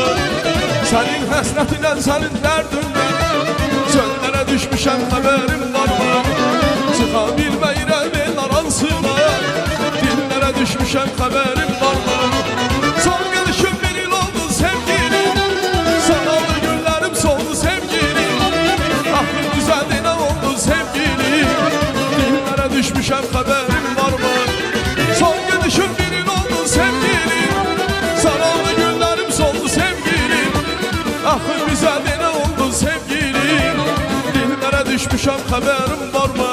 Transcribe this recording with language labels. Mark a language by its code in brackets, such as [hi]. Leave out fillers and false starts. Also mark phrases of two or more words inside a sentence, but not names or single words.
[az] Senin həsrətindən, sənin dərdindən çöllərə düşmüşəm, xəbərim var mı? Çıxa bilməyirəm el aransına, dillərə düşmüşəm, xəbərim var mı? Son gəlişim bir il oldu sevgilim, sanalı günlərim soldu sevgilim. [tr] Aklım güzeldi ne oldu sevgilim, dillere düşmüşem, haberim var mı? Son gidişim bir yıl oldu sevgilim, sararlı günlerim soldu sevgilim. Aklım güzeldi ne oldu sevgilim, dillere düşmüşem, haberim var mı?